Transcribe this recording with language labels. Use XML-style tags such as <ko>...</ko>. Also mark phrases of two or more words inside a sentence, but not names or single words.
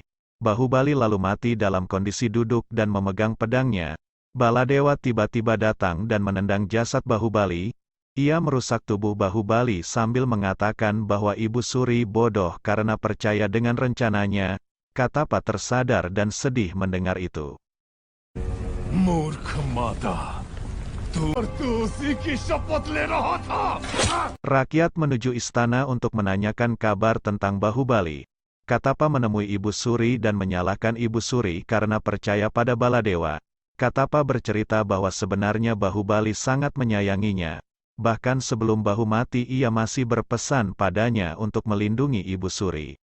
<id>Bahubali lalu mati dalam kondisi duduk dan memegang pedangnya. Baladewa tiba-tiba datang dan menendang jasad Bahubali. Ia merusak tubuh Bahubali sambil mengatakan bahwa Ibu Suri bodoh karena percaya dengan rencananya. Katapa tersadar dan sedih mendengar itu.</id> <hi>मूर्ख माता, तू उसी की शपथ ले रहा था।</hi> <id>Rakyat menuju istana untuk menanyakan kabar tentang Bahubali. Katapa menemui Ibu Suri dan menyalahkan Ibu Suri karena percaya pada Baladewa. Katapa bercerita bahwa sebenarnya Bahubali sangat menyayanginya. Bahkan sebelum Bahu mati ia masih berpesan padanya untuk melindungi Ibu Suri.</id>